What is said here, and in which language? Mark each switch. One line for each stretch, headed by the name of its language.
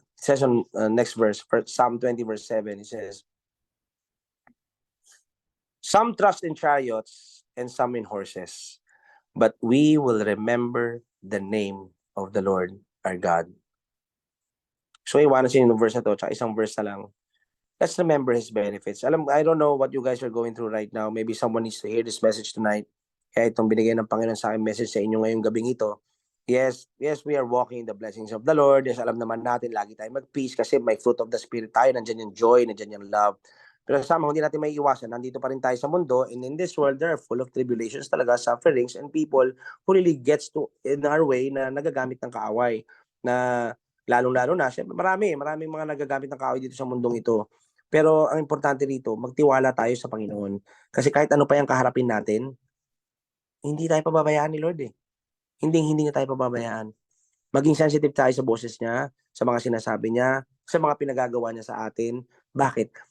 English: It says on next verse, Psalm 20 verse 7, it says, some trust in chariots and some in horses, but we will remember the name of the Lord our God.
Filipino: So iwanan siya yung verse na to, tsaka isang verse na lang.
English: Let's remember His benefits. I don't know what you guys are going through right now. Maybe someone needs to hear this message tonight.
Filipino: Kaya itong binigay ng Panginoon sa akin message sa inyo ngayong gabing ito.
English: Yes, we are walking in the blessings of the Lord. Yes,
Filipino: alam naman natin, lagi tayo mag-peace kasi may
English: fruit of the Spirit tayo.
Filipino: Nandiyan yung joy, nandiyan yung love. Pero sama, hindi natin may iwasan. Nandito pa rin tayo sa mundo,
English: and in this world, there are full of tribulations talaga, sufferings, and people who really gets to in our way
Filipino: na nagagamit ng kaaway. Na lalong-lalo na, syempre, maraming mga nagagamit ng kaaway dito sa mundong ito. Pero ang importante rito, magtiwala tayo sa Panginoon. Kasi kahit ano pa yung kaharapin natin, hindi tayo pababayaan ni Lord eh. Hindi niya tayo pababayaan. Maging sensitive tayo sa boses niya, sa mga sinasabi niya, sa mga pinagagawa niya sa atin. Bakit?